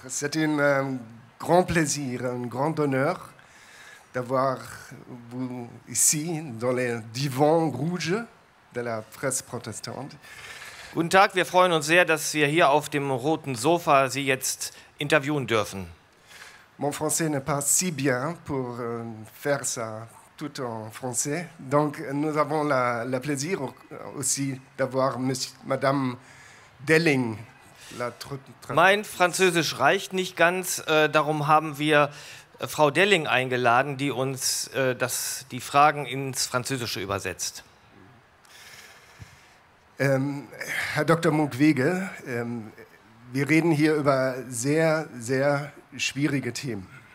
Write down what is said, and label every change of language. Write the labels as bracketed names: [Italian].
[French] C'est un grand plaisir, un grand honneur d'avoir vous ici dans les divans rouges de la presse protestante. [German] Guten Tag, wir freuen uns sehr, dass wir hier auf dem roten Sofa Sie jetzt interviewen dürfen. [French] Mon français n'est pas si bien pour faire ça tout en français. Donc nous avons le plaisir aussi d'avoir Madame Delling. [German] Mein Französisch reicht nicht ganz, darum haben wir Frau Delling eingeladen, die uns die Fragen ins Französische übersetzt. Herr Dr. Mukwege, wir reden hier über sehr, sehr schwierige Themen.